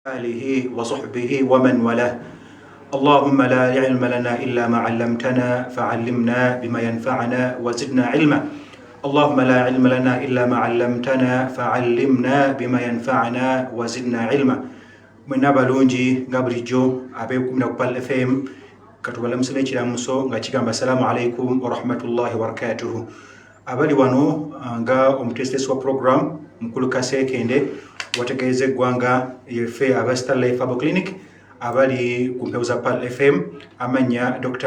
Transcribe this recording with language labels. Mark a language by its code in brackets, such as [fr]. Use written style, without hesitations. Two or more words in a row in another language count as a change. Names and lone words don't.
[ar] آله وصحبه ومن والاه. اللهم لا علم لنا إلا ما علمتنا فعلمنا بما ينفعنا وزدنا علما. اللهم لا علم لنا إلا ما علمتنا فعلمنا بما ينفعنا وزدنا علما. [lg] من abalungi nga bulijjo abeekumira ku Pal FM katubalamusira ekiramuso nga kigamba [ar] السلام عليكم ورحمة الله وبركاته. [lg] Abali wano nga omutesitesi wa program mukulu Kasekende wategeeza eggwanga yeffe aba Starlife Herbal Clinic abali ku mpewo za Pal FM amanya Dr.